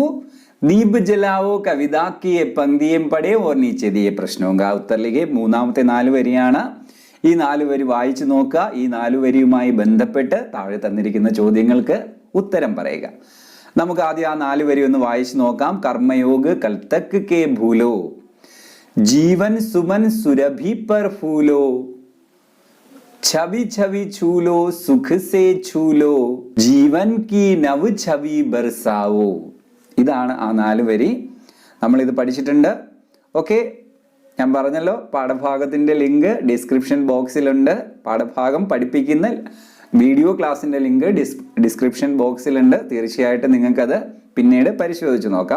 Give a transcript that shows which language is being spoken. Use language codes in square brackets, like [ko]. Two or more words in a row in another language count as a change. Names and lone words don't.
[hi] दीप जलाओ कविता की पंक्तियाँ पढ़ें और नीचे दिए प्रश्नों का उत्तर लिखें. [ml] മൂന്നാമത്തെ 4 വരിയാണ്. ഈ 4 വരി വായിച്ചു നോക്കുക. ഈ 4 വരിയുമായി ബന്ധപ്പെട്ട് താഴെ തന്നിരിക്കുന്ന ചോദ്യങ്ങൾക്ക് ഉത്തരം പറയുക. നമുക്ക് ആദ്യം ആ 4 വരി ഒന്ന് വായിച്ചു നോക്കാം. [hi] कर्मयोग कल तक के भूलो, जीवन सुमन सुरभि पर फूलो, छवि छवि छूलो सुख से छूलो, जीवन की नव छवि बरसाओ. [ml] ഇതാണ് ആ 4 വരി. നമ്മൾ ഇത് പഠിച്ചിട്ടുണ്ട്. ഓക്കെ, ഞാൻ പറഞ്ഞല്ലോ പാഠഭാഗത്തിന്റെ ലിങ്ക് ഡിസ്ക്രിപ്ഷൻ ബോക്സിലുണ്ട്. പാഠഭാഗം പഠിപ്പിക്കുന്ന വീഡിയോ ക്ലാസ്സിന്റെ ലിങ്ക് ഡിസ്ക്രിപ്ഷൻ ബോക്സിലുണ്ട്. തീർച്ചയായിട്ടും നിങ്ങൾക്കത് പിന്നീട് പരിശോധിച്ച് നോക്കാം.